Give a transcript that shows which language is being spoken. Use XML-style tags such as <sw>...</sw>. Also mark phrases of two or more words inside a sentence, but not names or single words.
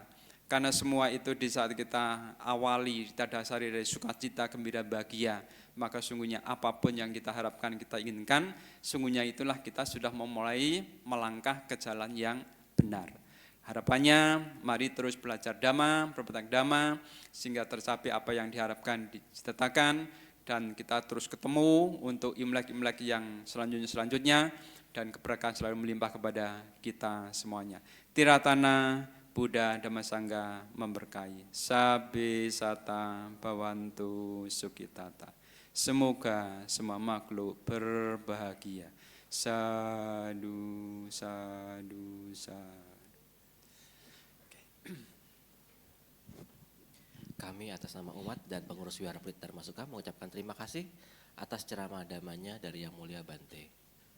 <id>Karena semua itu di saat kita awali, kita dasari dari sukacita, gembira, bahagia, maka sungguhnya apapun yang kita harapkan, kita inginkan, sungguhnya itulah kita sudah memulai melangkah ke jalan yang benar. Harapannya, mari terus belajar dhamma, berpetak dhamma, sehingga tercapai apa yang diharapkan, diciptakan, dan kita terus ketemu untuk Imlek-Imlek yang selanjutnya, dan keberkahan selalu melimpah kepada kita semuanya. Tiratana Buddha Dhamma Sangha memberkahi.</id> <pi>Sabe sata bawantu sukitata.</pi> <id>Semoga semua makhluk berbahagia.</id> <pi>Sadu, sadu, sadu.</pi> <id>Kami atas nama umat dan pengurus Wihara Pelita Dharma Sukha mengucapkan terima kasih atas ceramah damanya dari Yang Mulia Bante.</id>